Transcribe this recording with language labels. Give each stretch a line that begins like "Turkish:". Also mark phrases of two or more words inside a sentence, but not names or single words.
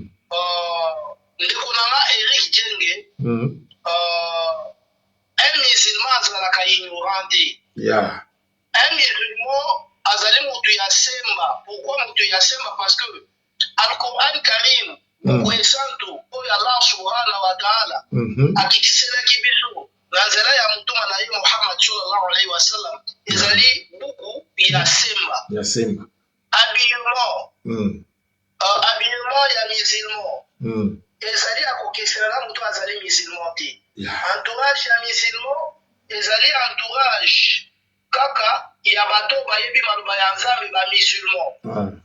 Lingala: Ndeko nanga Eric Djenga
French: un musulman
Lingala: azalaka ignorant te.
French: Un musulman
Lingala: azali mutu ya semba. Pourquoi mutu ya semba?
French: Parce que
Lingala: Al-Quran Karim Santo oyo Allah
Arabic: سبحانه وتعالى
Lingala: akitiselaki biso na nzela ya mutuma na ye Muhammad
Arabic: صلى الله عليه وسلم
Lingala: ezali buku ya semba. Habillement ya musulman ezali akokesela na mutu azali musulman te. Entourage ya musulman ezali entourage kaka ya bato bayebi maloba ya nzambe ba musulman.